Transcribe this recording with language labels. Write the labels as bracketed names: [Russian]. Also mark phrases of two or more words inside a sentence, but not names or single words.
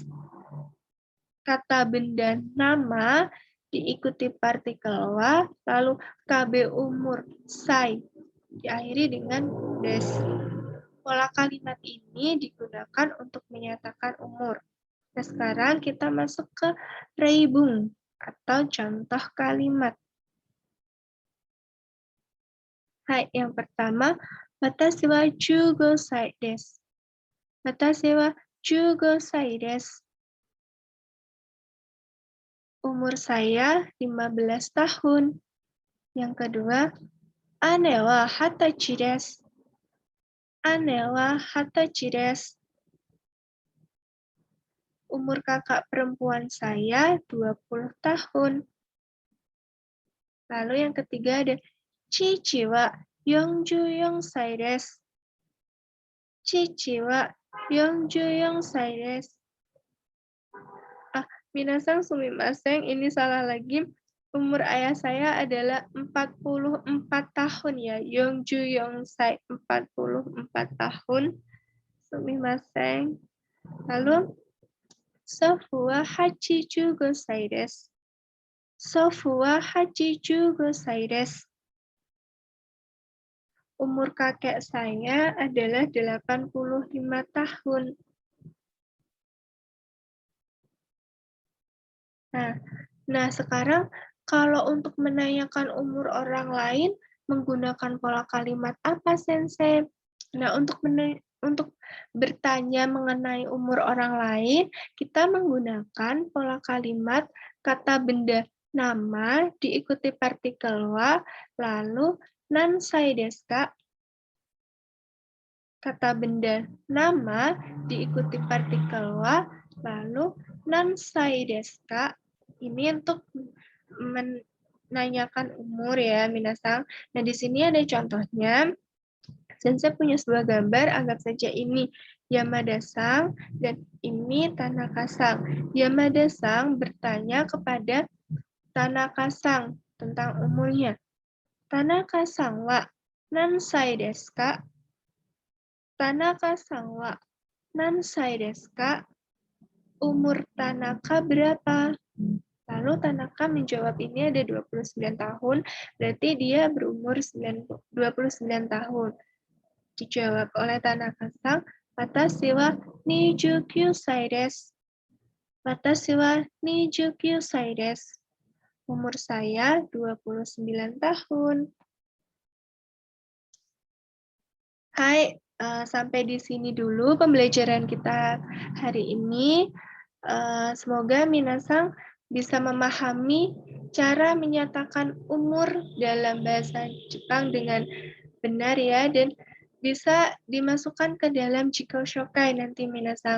[Indonesian] Kata benda nama diikuti partikel wa, lalu KB umur sai, diakhiri dengan des. Pola kalimat ini digunakan untuk menyatakan umur. Nah, sekarang kita masuk ke reibung atau contoh kalimat. Hai, yang pertama, [Japanese] 私は15歳です. 私は15歳です. [Indonesian] Umur saya 15 tahun. Yang kedua, [Japanese] 姉は二十歳です. 姉は二十歳です. [Indonesian] Umur kakak perempuan saya 20 tahun. Lalu yang ketiga ada [Japanese] 父は44歳です. 父は44歳です. 皆さんすみません, [Indonesian] ini salah lagi. Umur ayah saya adalah 44 tahun ya. [Japanese] 四十歳 [Indonesian] 44 tahun. [Japanese] すみません. Lalu 祖父は85歳です. 祖父は85歳です. [Indonesian] Umur kakek saya adalah 85 tahun. Nah, sekarang kalau untuk menanyakan umur orang lain menggunakan pola kalimat apa, Sensei? Nah, untuk untuk bertanya mengenai umur orang lain, kita menggunakan pola kalimat kata benda nama diikuti partikel wa, lalu [Japanese] 何歳ですか? [Indonesian] Kata benda nama diikuti partikel wa, lalu [Japanese] 何歳ですか? [Indonesian] Ini untuk menanyakan umur ya, minasang. Nah, di sini ada contohnya. Sensei punya sebuah gambar, anggap saja ini Yamada-san dan ini Tanaka-san. Yamada-san bertanya kepada Tanaka-san tentang umurnya. [Japanese] 田中さんは何歳ですか? 田中さんは何歳ですか? [Indonesian] Umur Tanaka berapa? Lalu Tanaka menjawab ini ada 29 tahun, berarti dia berumur 29 tahun. Dijawab oleh Tanaka-san, [Japanese] 私は29歳です. 私は29歳です. [Indonesian] Umur saya 29 tahun. Hai, sampai di sini dulu pembelajaran kita hari ini. Semoga minasang bisa memahami cara menyatakan umur dalam bahasa Jepang dengan benar ya, dan bisa dimasukkan ke dalam [Japanese] 自己紹介 [Indonesian] nanti minasang.